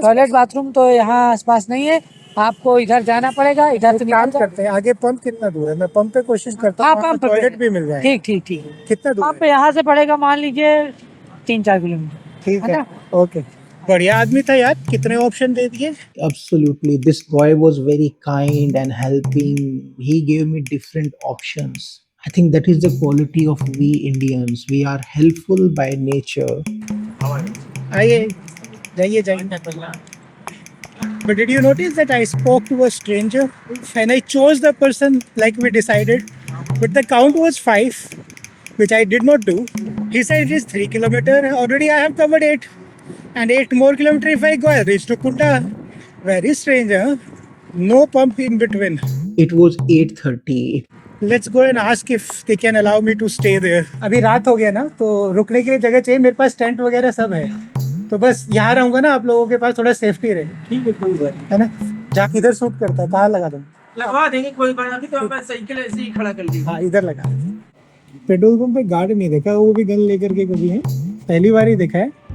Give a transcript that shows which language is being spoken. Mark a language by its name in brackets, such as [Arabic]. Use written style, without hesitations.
[Hindi] Toilet bathroom तो यहाँ आसपास नहीं है आपको इधर जाना पड़ेगा इधर से काम निकल करते हैं आगे पंप कितना दूर है मैं पंप पे कोशिश करता हाँ, हूँ पंप पे। टॉयलेट भी मिल जाए ठीक ठीक ठीक कितना दूर आप यहाँ से पड़ेगा मान लीजिए 3-4 किलोमीटर ठीक है है ओके बढ़िया आदमी था यार कितने ऑप्शन दे दिए [English] Absolutely. This boy was very kind and helping. He gave me different options. I think that is the quality of we Indians. We are helpful by nature. [Hindi] आइए जाइए [English] But did you notice that I spoke to a stranger and I chose the person like we decided, but the count was 5, which I did not do. He said it is 3 kilometers. Already I have covered 8, and 8 more kilometers if I go, I reach to Kunda. Very strange, huh? No pump in between. It was 8:30. Let's go and ask if they can allow me to stay there. [Hindi] अभी रात हो गया ना तो रुकने के लिए जगह चाहिए मेरे पास टेंट वगैरह सब है तो बस यहाँ रहूंगा ना आप लोगों के पास थोड़ा सेफ्टी रहे ठीक है कोई बात है ना जहाँ किधर शूट करता है कहाँ लगा दूँ लगवा देंगे कोई बात नहीं तो मैं साइकिल ऐसे ही खड़ा कर दी हाँ इधर लगा पेट्रोल पंप पे गार्ड नहीं देखा वो भी गन लेकर के कभी है पहली बार ही देखा है